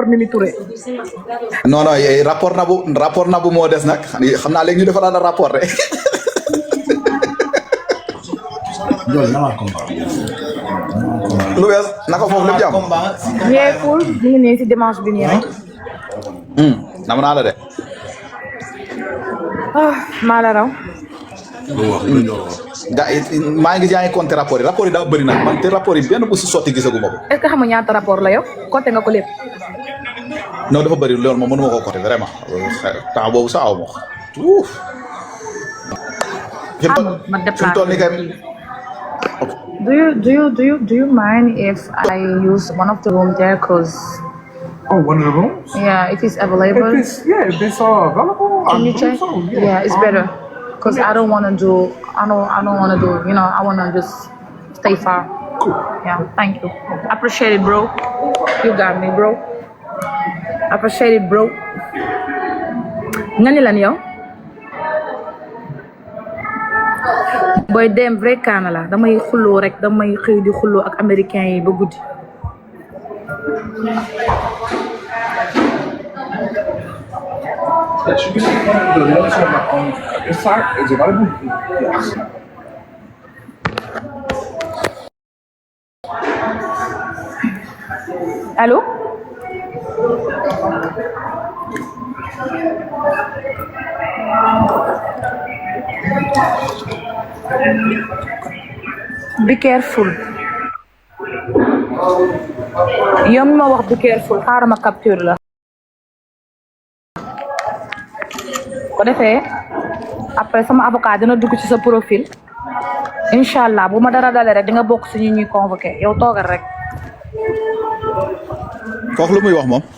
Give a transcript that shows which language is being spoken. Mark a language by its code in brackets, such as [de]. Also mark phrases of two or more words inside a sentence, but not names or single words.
[wo] non rapport Nabou moo des nag xam naa léegi ñu defaraat rapport rek lu wees naka foofu lépp jàmm ñeekul ñu ngi nii si dimanche bi nii rek nam naa la de maa la raw maa ngi gis yaa ngi compté rapport yi daa bëri nag man te rapport yi benn bu si sotti gisaguma ko. est-ce que xam nga ñaata rapport la yow compté nga ko lépp. non dafa bëri loolu moom mënuma koo compté vraiment temps boobu sa aw ma ko. ma déplacé fi mu toll nii kay. [en] Do you mind if I use one of the room there, cause? Oh, one of the rooms? Yeah, if it's available. If it's available. Can you check? So, yeah, it's better. Cause I don't want to do. I don't want to do. You know, I want to just stay far. Cool. Yeah, thank you. Appreciate it, bro. You got me, bro. Appreciate it, bro. [wo] Nga ni lan yow? Boy dem vrai kaana la damay xulloo rek damay xëy di xulloo ak américain yi ba guddi. [en] Yes, you can see the notes on this side is available. Yes. Allô? Be careful. [wo] yow mi ma wax [en] be careful [wo] xaaral ma capture la. ko defee après sama avocat dina dugg ci sa profil [ar] إن شاء الله [wo] bu ma dara dalee rek di nga bokk si ñu ñuy convoqué yow toogal rek. foofu lu muy wax moom.